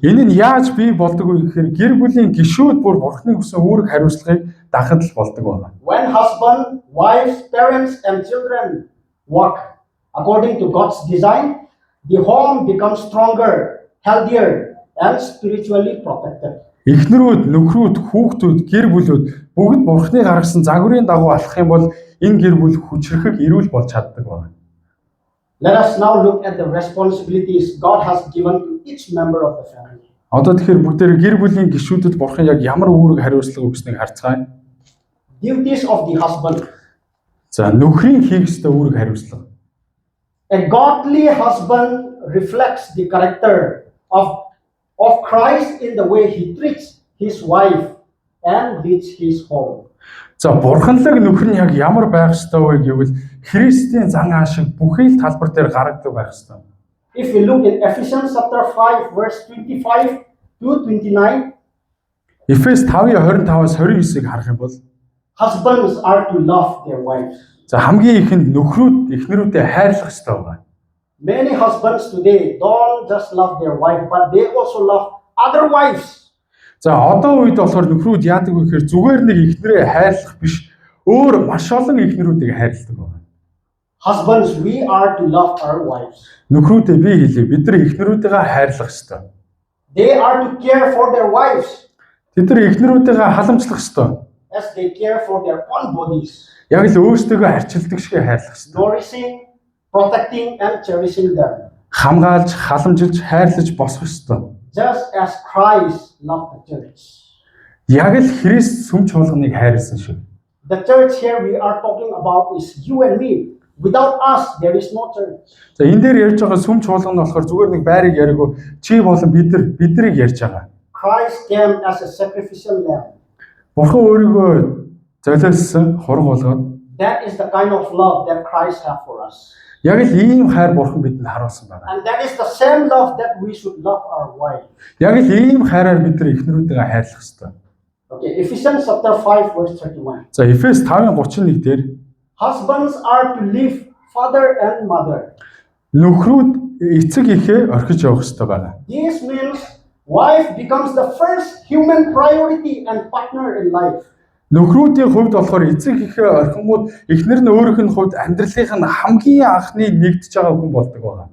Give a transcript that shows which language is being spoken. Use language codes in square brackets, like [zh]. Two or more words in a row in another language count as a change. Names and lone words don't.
[mn] Энэ нь яаж бий болдог вэ гэхээр гэр бүлийн гишүүд бүр бурхны өгсөн үүрэг хариуцлагыг дахад л болдог байна. [en] When husband, wives, parents, and children work according to God's design, the home becomes stronger, healthier, and spiritually protected. [mn] Эхнэрүүд, нөхрүүд, хүүхдүүд, гэр бүлүүд бүгд бурхны гаргасан загварын дагуу алхах юм бол энэ гэр бүл хүчрхэг эрүүл болж чаддаг байна. [en] Let us now look at the responsibilities God has given to each member of the family. [mn] Одоо тэгэхээр бүгдээр гэр бүлийн гишүүдэд бурхан яг ямар үүрэг хариуцлага өгснгийг харцгаая. [en] Duties of the husband. [mn] За нөхрийн хийх ёстой үүрэг хариуцлага. [en] A godly husband reflects the character of Christ in the way he treats his wife and leads his home. [mn] За бурханлаг нөхөр нь яг ямар байх ёстой вэ гэвэл Христийн зан аашиг бүхий л талбар дээр гаргадаг байх ёстой. [en] If we look in Ephesians chapter 5 verse 25 to 29, [mn] Эфес 5:25-аас 29-ыг харах юм бол [en] husbands are to love their wives. [mn] за хамгийн ихэнд нөхрүүд эхнэрүүдэд хайрлах ёстой байна. [en] Many husbands today don't just love their wife, but they also love other wives. [mn] За одоо үед болохоор нөхрүүд яадаг вэ гэхээр зүгээр нэг эхнэрээ хайрлах биш, өөр маш олон эхнэрүүдийг хайрладаг байна. [en] Husbands, we are to love our wives. [mn] Нөхрүүдээ би хэлье, бид нар эхнэрүүдээ хайрлах ёстой. [en] They are to care for their wives [mn] Тэд нар эхнэрүүдээ халамжлах ёстой. [en] as they care for their own bodies, [mn] Яг л өөрсдөө харьцуулдаг шиг хайрлах ёстой. [en] nourishing, protecting, and cherishing them, [mn] Хамгаалж, халамжилж, хайрлаж босох ёстой. [en] just as Christ loved the church. [mn] Яг л Христ сүм чуулганыг хайрласан шиг. [en] The church here we are talking about is you and me. Without us, there is no church. [mn] За энэ дээр ярьж байгаа сүм чуулган нь болохоор зүгээр нэг байрыг яриаггүй чи болон биднийг ярьж байгаа. [en] Christ came as a sacrificial lamb. [mn] Бурхан өөрийгөө золиослсон хург болгоод [en] That is the kind of love that Christ has for us. [mn] Яг л ийм хайр бурхан бидэнд харуулсан байна. [en] And that is the same love that we should love our wife. [mn] Яг л ийм хайраар бид нар эхнэрүүдээ хайрлах ёстой. [en] Okay, Ephesians chapter 5 verse 31. [mn] За Эфес 5:31 дээр [en] Husbands are to leave father and mother. [mn] нөхрүүд эцэг эхээ орхиж явах ёстой байна. [en] This means wife becomes the first human priority and partner in life. [mn] Нөхрүүдийн хувьд болохоор эцэг эхээ орхингууд эхнэр нь өөрийнх нь хувьд амьдралынх нь хамгийн анхны нэгдэж байгаа хүн болдог байна.